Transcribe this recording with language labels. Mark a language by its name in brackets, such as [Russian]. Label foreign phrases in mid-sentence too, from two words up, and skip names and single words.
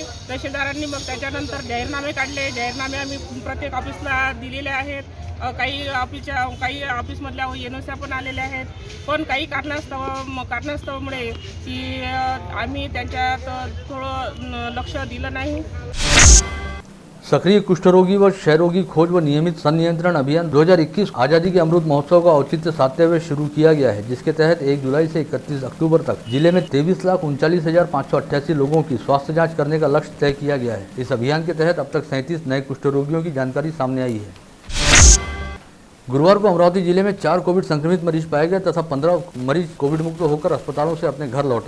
[Marathi] तहसीलदारांनी मग त्याच्यानंतर जाहीरनामे काढले। जाहीरनामे आम्ही प्रत्येक ऑफिसला दिलेले आहेत। काही ऑफिसमधल्या एनओसी पण आलेल्या आहेत, पण काही कारणास्तवामुळे की आम्ही त्यांच्यात थोडं लक्ष दिलं नाही। [Hindi] सक्रिय कुष्ठरोगी व क्षयरोगी खोज व नियमित संनियंत्रण अभियान 2021 आज़ादी के अमृत महोत्सव का औचित्य साधते हुए शुरू किया गया है, जिसके तहत 1 जुलाई से 31 अक्टूबर तक जिले में 23,39,588 लोगों की स्वास्थ्य जांच करने का लक्ष्य तय किया गया है। इस अभियान के तहत अब तक 37 नए कुष्ठरोगियों की जानकारी सामने आई है। गुरुवार को अमरावती जिले में 4 कोविड संक्रमित मरीज पाए गए तथा 15 मरीज कोविड मुक्त होकर अस्पतालों से अपने घर लौटे।